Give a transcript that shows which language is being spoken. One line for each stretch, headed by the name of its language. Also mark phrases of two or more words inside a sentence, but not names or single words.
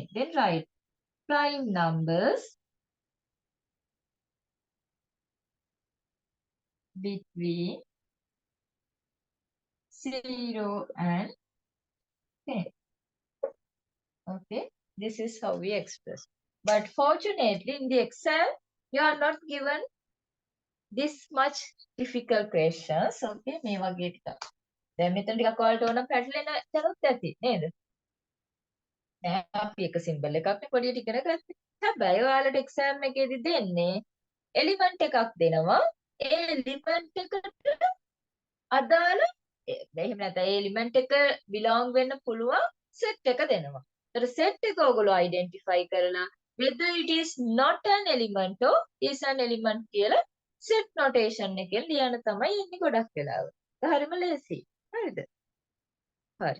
English: Then write prime numbers between 0 and 10. Okay, this is how we express. But fortunately, in the exam, you are not given this much difficult questions.
Sinhala: Okay, මේ වගේ ටිකක්. දැන් මෙතන ටිකක් ඔයාලට ඕන පැටලෙන තැනුත් ඇති නේද? නෑ අපි එක සිම්බල් එකක් නේ පොඩියට ඉගෙන ගත්තේ. හැබැයි ඔයාලට එක්සෑම් එකේදී දෙන්නේ එලිමන්ට් එකක් දෙනවා. ඒ එලිමන්ට් එකට අදාළ එහෙම නැත්නම් ඒ එලිමන්ට් එක belong වෙන්න පුළුවන් සෙට් එක දෙනවා. ඒතර සෙට් එක ඔයගොල්ලෝ identify කරලා
English: whether it is not an element
Sinhala: or is an element කියලා
English: set notation
Sinhala: එකෙන් ලියන්න තමයි ඉන්නේ ගොඩක් වෙලාවට. ඒක හරිම ලේසි. හරිද? හරි.